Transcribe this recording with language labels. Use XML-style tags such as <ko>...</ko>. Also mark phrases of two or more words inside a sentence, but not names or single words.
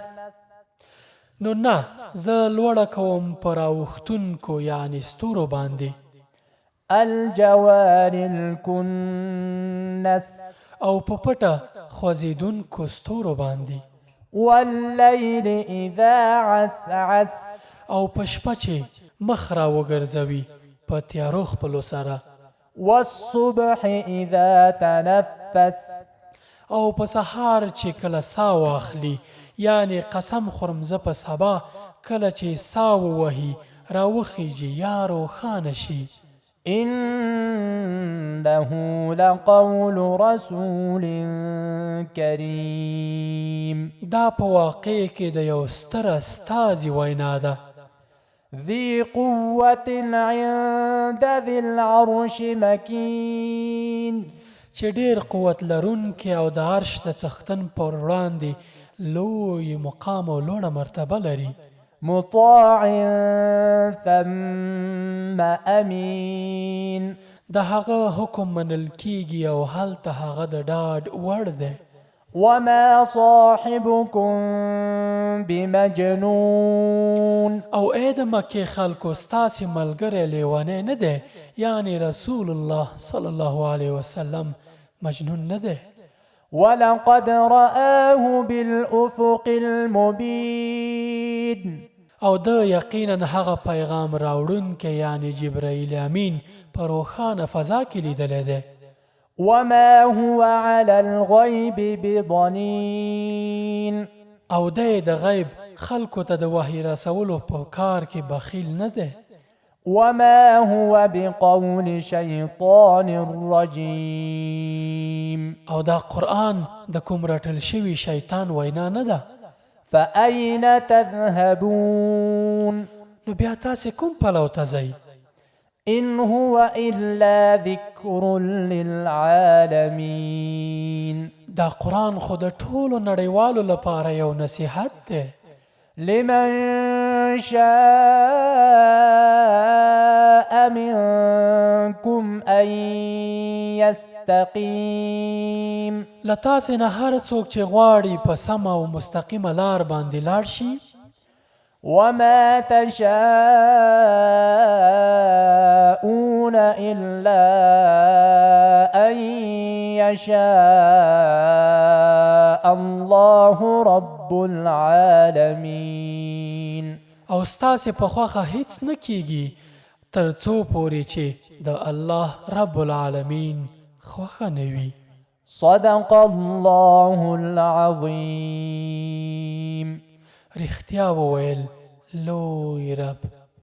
<ps>نو نه زه لوړه کوم په راوښتونکو یعنې ستورو باندې.</ps> <ar>الجوار الكنس</ar> <ps>او په پټه خوځېدونکو ستورو باندې.</ps> <ar>والليل إذا عسعس</ar> <ps>او په شپه چې مخ را وګرځوي په تیارو خپلو سره.</ps> <ar>والصبح إذا تنفس</ar> <ps>او په سهار چې کله سا واخلي یعنې قسم خورم زه په سبا کله چې سا ووهي راوخیږي یا روښانه شي.</ps> <ar>إنه لقول رسول كريم</ar> <ps>دا په واقع کې د یو ستر استازي وینا ده.</ps> <ar>ذي قوة عند ذي العرش مكين</ar> <ps>چې ډېر قوت لرونکی او د عرش د څښتن پر وړاندې لوی مقام او لوړه مرتبه لري.</ps> <ar>مطاع ثم أمين</ar> <ps>د هغه حکم منل کیږي او هلته هغه د ډاډ وړ دی.</ps> <ar>وما صاحبكم بمجنون</ar> <ps>او اې د مکې خلکو ستاسې ملګری لیونی نه دی یعنې رسول الله</ps> <ar>صلی الله علیه وسلم</ar> <ps>مجنون نه دی.</ps> <ar>ولقد رآه بالأفق المبين</ar> <ps>او د یقینا هغه پیغام راوړونکی یعنې جبرائیل امین په روښانه فضا کې لیدلی دی.</ps> <ar>وما هو على الغيب بضنين</ar> <ps>او دی د غیب خلکو ته د وحی رسولو په کار کې بخیل نه دی.</ps> <ar>وما هو بقول شيطان رجيم</ar> <ps>او دا قرآن د کوم رټل شوي شیطان وینا نه ده.</ps> <ar>فأين تذهبون</ar> <ps>نو بیا تاسې کوم پلو ته ځئ؟</ps> <ar>إن هو إلا ذكر للعالمين</ar> <ps>دا قرآن خو د ټولو نړیوالو لپاره یو نصیحت دی.</ps> <ar>لمن شاء منكم أن يستقيم</ar> <ps>لتا سه نه هر څوک چې غواړي په سم او مستقیمه لار باندې لاړ شي</ps> <ar>وما تشاءون إلا أن يشاء الله رب العالمين</ar> <ps>او ستاسې په خوښه هیڅ نه کیږي تر څو پورې چې د الله</ps> <ar>رب العالمین</ar> <ps>خوښه نه وي</ps> <ar>صدق الله العظيم</ar> <ps>رښتیا وویل لوی رب</ps>